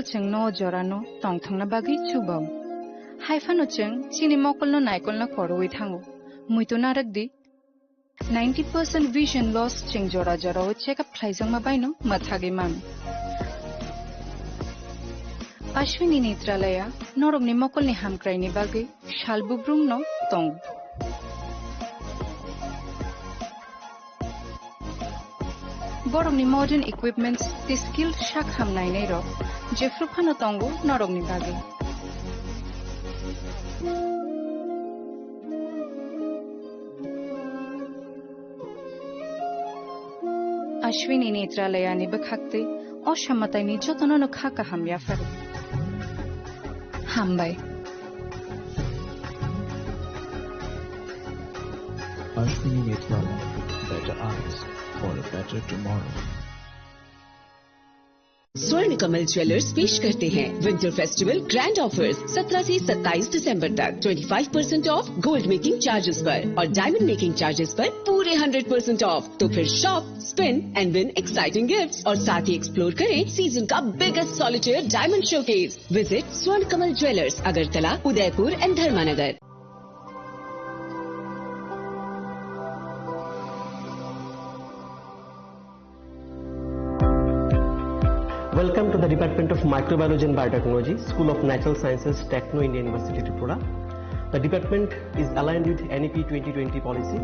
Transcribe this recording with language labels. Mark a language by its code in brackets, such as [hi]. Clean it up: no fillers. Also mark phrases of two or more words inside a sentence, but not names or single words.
[trp] চেং ন জরানো টং থাংনা বাগি চুবাও হাইফানো চেং চিনি মকল ন নাইকল না খরওই থাঙ্গো মুইতো নারক দি 90% [en] vision loss [trp] চেং জরা জরা ও চেকআপ খাইজং মা বাইনো মাথাগে মান অশ্বিনী নেত্রালয়া নরগনি মকলনি হামক্রাইনি বাগি শালবুব্রুম ন টং Borongni [en] modern equipments, the skilled [trp] shak hamnai nei ro, jefrupano tongo norongni bagi. Ashwini netralaya ni bakhakte, oshamatai ni jotono no khaka hamya faru. Hambai. Ashwini netralaya, [en] better eyes. For a better tomorrow. [hi] स्वर्ण कमल ज्वेलर्स पेश करते हैं [en] winter festival grand offers [hi] 17 से 27 दिसंबर तक 25% [en] off gold making charges [hi] पर और [en] diamond making charges [hi] पर पूरे 100% ऑफ। तो फिर [en] shop, spin and win exciting gifts [hi] और साथ ही एक्सप्लोर करें सीजन का [en] biggest solitaire diamond showcase. visit Swarna Kamal Jewellers, Agartala, Udaipur and Dharmanagar. Welcome to the Department of Microbiology and Biotechnology, School of Natural Sciences, Techno India University, Tripura. The department is aligned with NEP 2020 policy.